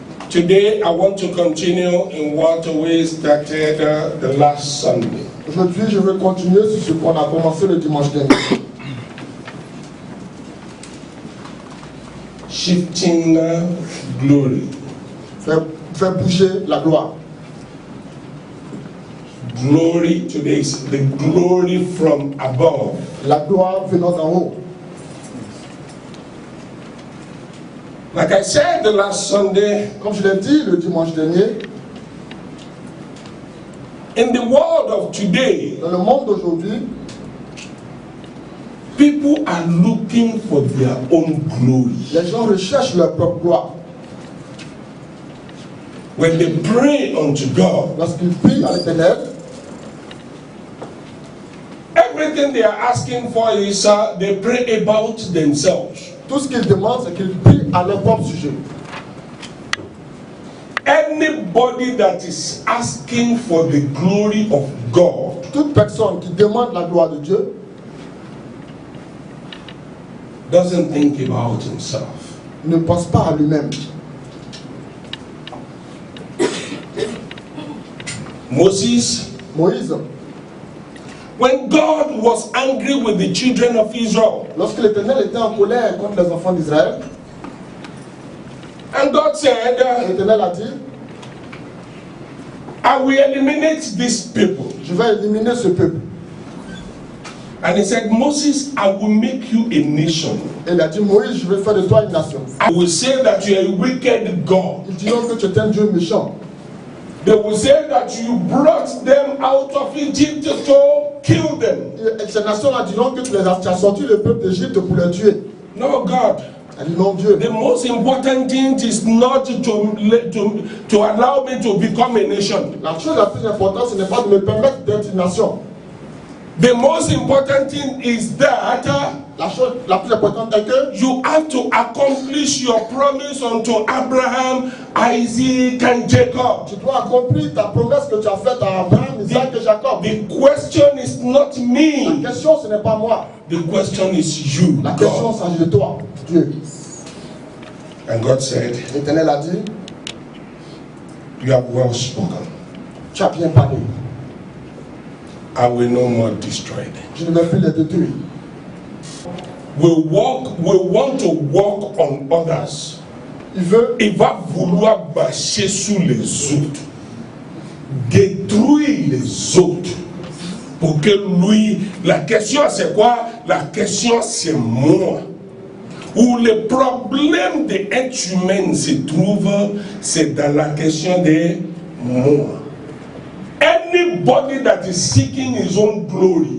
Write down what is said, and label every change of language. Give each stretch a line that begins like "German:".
English: Today, I want to continue in what we started the last Sunday.
French: Aujourd'hui, je veux continuer sur ce qu'on a commencé le dimanche dernier.
English: Shifting glory.
French: Faire bouger la gloire.
English: Glory today is the glory from above.
French: La gloire venant d'en haut.
English: Like I said the last Sunday,
French: comme je l'ai dit le dimanche dernier,
English: in the world of today,
French: dans le monde d'aujourd'hui,
English: people are looking for their own glory.
French: Les gens recherchent leur propre gloire.
English: When they pray unto God,
French: lorsqu'ils prient à l'Éternel,
English: everything they are asking for is they pray about themselves.
French: Tout ce qu'ils demandent, c'est qu'ils prient à leur propre sujet.
English: Anybody that is asking for the glory of God,
French: toute personne qui demande la gloire de Dieu,
English: doesn't think about himself.
French: Ne pense pas à lui-même.
English: Moïse, when God was angry with the children of Israel,
French: lorsque l'Éternel était en colère contre les enfants d'Israël,
English: and God said,
French: l'Éternel a dit,
English: I will eliminate these people.
French: Je vais éliminer ce peuple.
English: And he said, Moses, I will make you a nation.
French: Et il a dit, Moïse, je vais faire de toi une nation.
English: I will say that you are a wicked God.
French: Ils diront que tu es un Dieu méchant.
English: They will say that you brought them out of Egypt to kill them.
French: Et ces nations-là diront que tu as sorti le peuple d'Égypte pour les tuer.
English: No, God.
French: Elle dit, non, Dieu.
English: The most important thing is not to allow me to become a nation.
French: La chose la plus importante, ce n'est pas de me permettre d'être une nation.
English: The most important thing is that
French: la chose la plus importante est que
English: you have to accomplish your promise unto Abraham, Isaac, and Jacob.
French: Tu dois accomplir ta promesse que tu as faite à Abraham, Isaac et Jacob.
English: The question is not me.
French: La question, ce n'est pas moi.
English: The question is you.
French: La question s'agit de toi, Dieu.
English: And God said,
French: l'Éternel a dit,
English: you have well spoken.
French: Tu as bien parlé.
English: I will no more destroy them.
French: Je ne vais plus les détruire.
English: We want to walk on others.
French: Il va vouloir bâcher sur les autres, détruire les autres, pour que lui. La question c'est quoi? La question c'est moi. Où le problème de l'être humain se trouve, c'est dans la question de moi.
English: Anybody that is seeking his own glory,